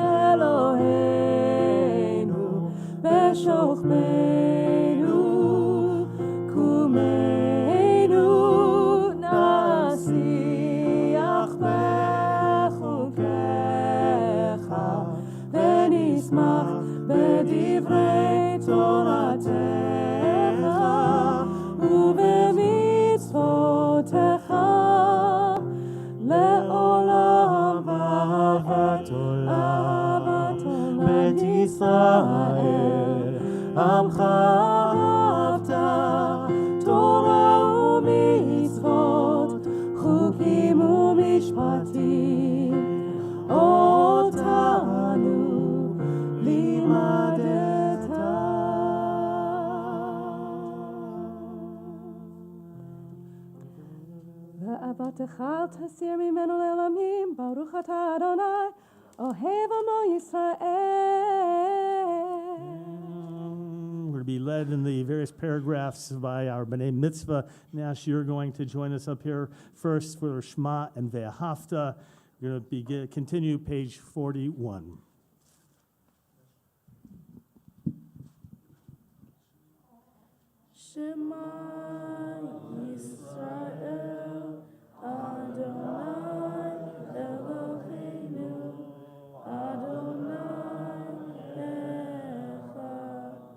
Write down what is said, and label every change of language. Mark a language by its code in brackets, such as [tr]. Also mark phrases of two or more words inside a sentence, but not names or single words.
[he] Eloheinu, בשכבנו, קומנו, נשיח בחקיך, ונשמח בדברי תורתך, ובמצותיך, לעולם ואהבת עולם, בית ישראל, עמך אהבת, תורה ומצות, חקים ומשפטים, אותנו למדת. ואהבתך אל תסיר ממנו לעולמים, ברוך אתה יי, אוהב עמו ישראל. [en] We're to be led in the various paragraphs by our B'nai Mitzvah. Nash, you're going to join us up here first for Shema and Ve'ahavta. We're going to continue page 41. [he] שמע ישראל, יי אלהינו, יי אחד.